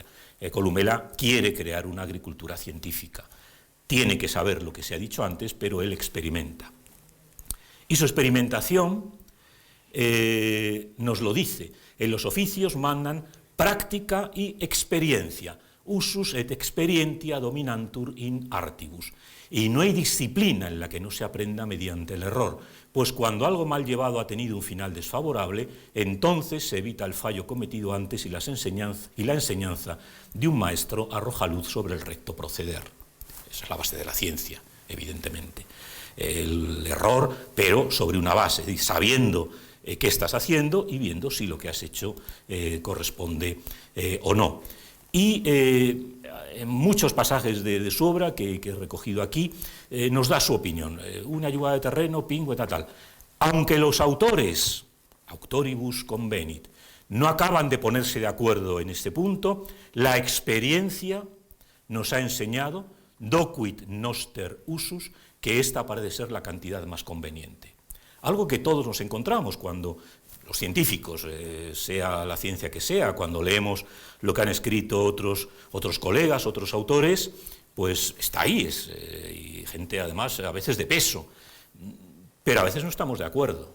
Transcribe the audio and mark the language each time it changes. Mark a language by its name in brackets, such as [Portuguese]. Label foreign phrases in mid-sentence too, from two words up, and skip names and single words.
[Spanish] Columela quiere crear una agricultura científica. Tiene que saber lo que se ha dicho antes, pero él experimenta. Y su experimentación nos lo dice. En los oficios mandan práctica y experiencia. [Latin] Usus et experientia dominantur in artibus. [Spanish] Y no hay disciplina en la que no se aprenda mediante el error, pues cuando algo mal llevado ha tenido un final desfavorable, entonces se evita el fallo cometido antes y la enseñanza de un maestro arroja luz sobre el recto proceder. Esa es la base de la ciencia, evidentemente. El error, pero sobre una base, sabiendo qué estás haciendo y viendo si lo que has hecho corresponde o no. Y en muchos pasajes de su obra que he recogido aquí, nos da su opinión. Una jugada de terreno, pingüe, tal. Aunque los autores, [Latin] auctoribus convenit, [Spanish] no acaban de ponerse de acuerdo en este punto, la experiencia nos ha enseñado, [Latin] docuit noster usus, [Spanish] que esta parece ser la cantidad más conveniente. Algo que todos nos encontramos cuando los científicos, sea la ciencia que sea, cuando leemos lo que han escrito otros colegas, otros autores, pues está ahí, y gente además a veces de peso, pero a veces no estamos de acuerdo.